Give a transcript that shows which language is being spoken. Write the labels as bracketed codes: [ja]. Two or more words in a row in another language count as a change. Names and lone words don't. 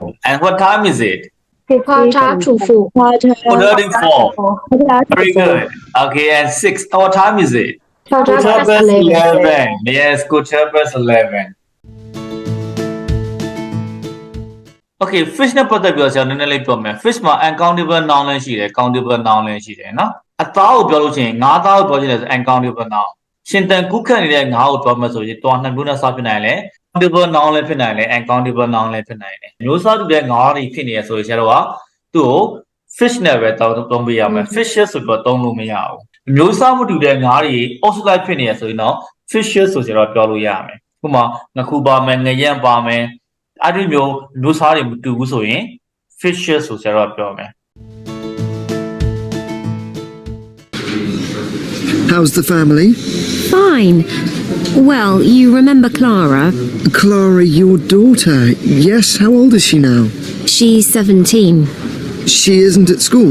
[en] o'clock. And what time is it? 4:04. 4:34. Very good. Okay, and 6. What time is it? 11:15. 11. Yes, 11. Okay, fish [my] နဲ့ပတ်သက်ပြီးတော့ကျွန်တော်နည်းနည်းလေးပြောမယ် fish မှာ [en] uncountable noun [my] လည်းရှိတယ် [en] countable noun [my] လည်းရှိတယ်နော်အသားကိုပြောလို့ရှိရင်ငါးသားကိုပြောချင် တယ်ဆို [en] uncountable noun [my] ရှင်တန်ကုခတ်နေတဲ့ငါးကိုပြောမယ်ဆိုရင်တွားနှစ်မျိုးနဲ့စဖြစ်နိုင်တယ် [en] countable noun [my] လည်းဖြစ်နိုင်တယ် [en] uncountable noun [my] လည်းဖြစ်နိုင်တယ်မျိုးစားတူတဲ့ငါးတွေဖြစ်နေရဆိုရင်ဆရာတို့ကသူ့ကို fish နဲ့ပဲသုံးပေးရမယ် fishes ဆိုတော့သုံးလို့မရဘူးမျိုးစားမတူတဲ့ငါးတွေအုပ်စုလိုက်ဖြစ်နေရဆိုရင်တော့ fishes ဆိုတော့ပြောလို့ရမယ်ဥပမာငခုပါမယ်ငရက်ပါမယ်အဲ့ဒီမျိုးစားတွေမတူဘူးဆိုရင် fishes ဆိုဆရာတို့ပြောမယ် [en] How's the family? Fine. Well, you remember Clara? Clara, your daughter. Yes, how old is she now? She's 17. She isn't at school?